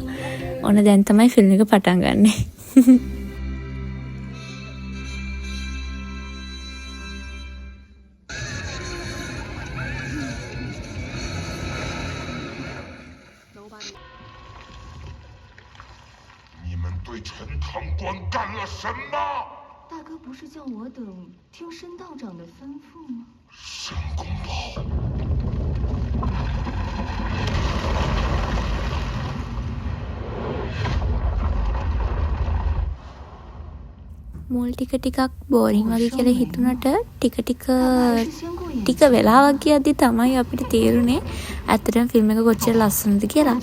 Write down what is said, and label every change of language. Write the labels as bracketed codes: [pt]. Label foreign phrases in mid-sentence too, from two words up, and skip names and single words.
[si] ඔන්න දැන් තමයි ෆිල්ම් එක පටන් ගන්නෙ. [zh] 你们对陈塘关干了什么？大哥不是叫我等听申道长的吩咐吗？申公豹。 [si] මුල් ටිකක් බෝරින් වගේ කියලා හිතුණට ටික වෙලාවක් ගියද්දි තමයි අපිට තේරුනේ ඇත්තටම ෆිල්ම් එක කොච්චර ලස්සනද කියලා.